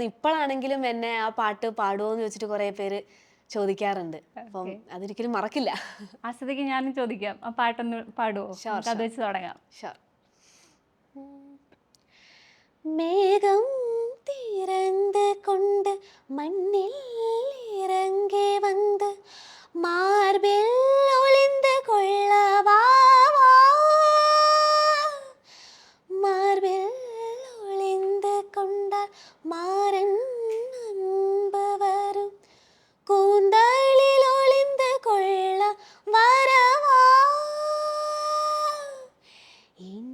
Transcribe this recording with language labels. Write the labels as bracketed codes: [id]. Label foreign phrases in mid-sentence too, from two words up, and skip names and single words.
[ml] ഇപ്പോഴാണെങ്കിലും എന്നെ ആ പാട്ട് പാടുമോ എന്ന് ചോദിച്ചിട്ട് കുറേ പേര് ചോദിക്കാറുണ്ട്. അപ്പം അതൊരിക്കലും മറക്കില്ല. ആ സ്ഥിതിക്ക് ഞാനും ചോദിക്കാം, ആ പാട്ടൊന്ന് പാടുമോ? അത് വെച്ച് തുടങ്ങാം. [ta] മേഘം തിരந்து கொண்டு மண்ணில் இறங்கி வந்து மார்பில் ஒளிந்து கொள்ளவா, மார்பில் ஒளிந்து கொண்டால் மாறன் அன்பு வரும், கூந்தலில் ஒளிந்து கொள்ள வரவா, என்